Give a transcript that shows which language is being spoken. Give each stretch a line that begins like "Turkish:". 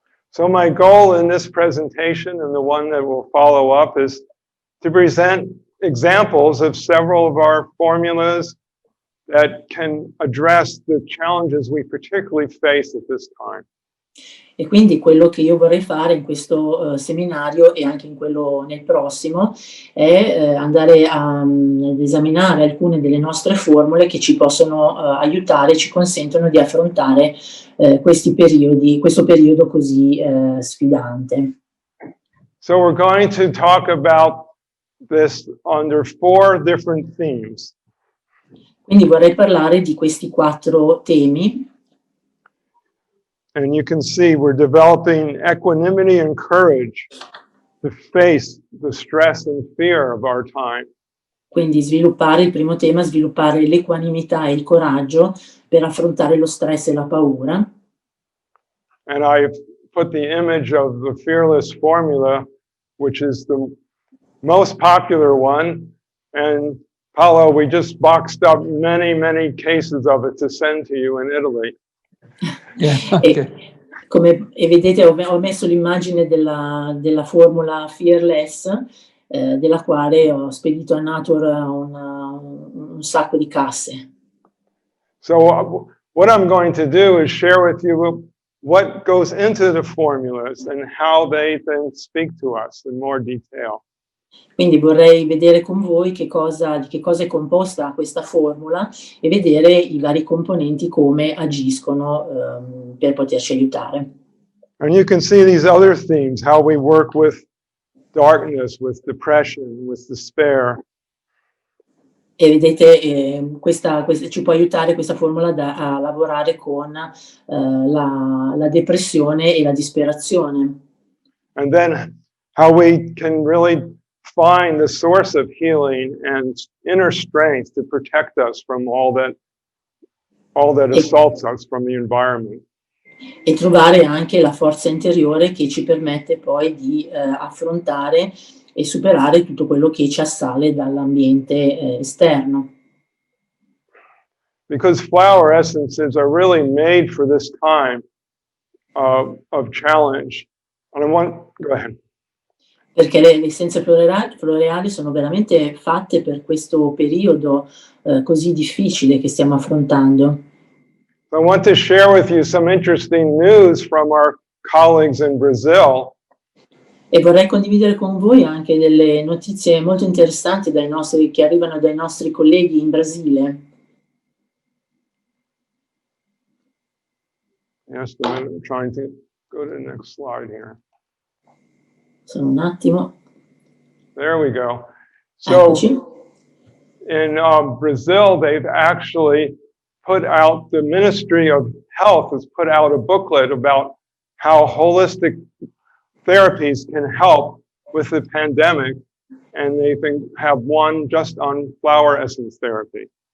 English: So my goal in this presentation, and the one that will follow up, is to present examples of several of our formulas that can address the challenges we particularly face at this time.
Italian: E quindi quello che io vorrei fare in questo seminario e anche in quello nel prossimo è andare ad esaminare alcune delle nostre formule che ci possono aiutare, ci consentono di affrontare questo periodo così sfidante.
English: So we're going to talk about this under 4 different themes.
Italian: Quindi vorrei parlare di questi 4 temi.
English: And you can see we're developing equanimity and courage to face the stress and fear of our time.
Italian: Quindi il primo tema, sviluppare l'equanimità e il coraggio per affrontare lo stress e la paura.
English: And I put the image of the fearless formula, which is the most popular one. And Paolo, we just boxed up many cases of it to send to you in Italy. Yeah, okay.
Italian: E vedete ho messo l'immagine della formula Fearless, della quale ho spedito a Natur un sacco di casse.
English: So what I'm going to do is share with you what goes into the formulas and how they then speak to us in more detail.
Italian: Quindi vorrei vedere con voi di che cosa è composta questa formula e vedere i vari componenti come agiscono per poterci aiutare.
English: And you can see these other themes, how we work with darkness, with depression, with despair.
Italian: E vedete, questa ci può aiutare questa formula a lavorare con la depressione e la disperazione.
English: And then how we can really find the source of healing and inner strength to protect us from all that assaults us from the environment.
Italian: E trovare anche la forza interiore che ci permette poi di affrontare e superare tutto quello che ci assale dall'ambiente esterno.
English: Because flower essences are really made for this time of challenge. And go ahead.
Italian: Perché le essenze floreali sono veramente fatte per questo periodo così difficile che stiamo affrontando.
English: I want to share with you some interesting news from our colleagues in Brazil.
Italian: E vorrei condividere con voi anche delle notizie molto interessanti che arrivano dai nostri colleghi in Brasile.
English: Just a minute, I'm trying to go to the next slide here.
Italian: Solo un attimo.
English: There we go. So in Brazil, they've actually put out, the Ministry of Health has put out a booklet about how holistic therapies can help with the pandemic, and they have one just on flower essence therapy.